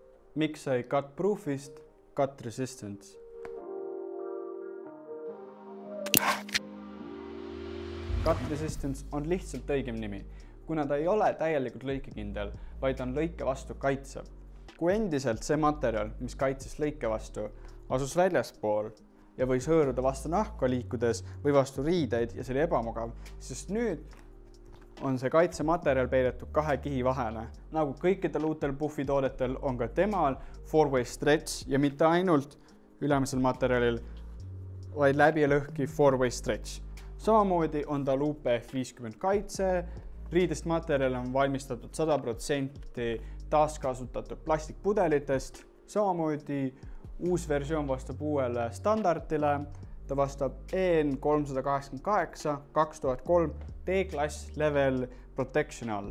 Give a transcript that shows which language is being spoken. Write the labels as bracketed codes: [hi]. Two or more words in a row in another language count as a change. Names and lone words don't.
[et] Miks sai [en] cut proof'ist cut resistance? Cut resistance [et] on lihtsalt õigem nimi, kuna ta ei ole täielikult lõikekindel, vaid on lõike vastu kaitsev. Kui endiselt see materjal, mis kaitses lõike vastu, asus väljaspool ja võis hõõruda vastu nahka liikudes või vastu riideid ja see oli ebamugav, sest nüüd on see kaitsematerjal peidetud 2 kihi vahele. Nagu kõikidel uutel Puffi toodetel on ka temal [en] 4-way stretch [et] ja mitte ainult ülemisel materjalil, vaid läbi ja lõhki [en] 4-way stretch. [et] Samamoodi on tal UPF50 kaitse, riidest materjal on valmistatud 100% taaskasutatud plastikpudelitest, samamoodi uus versioon vastab uuele standardile, ta vastab EN 388 2003 D-klass [en] level protection [et] alla.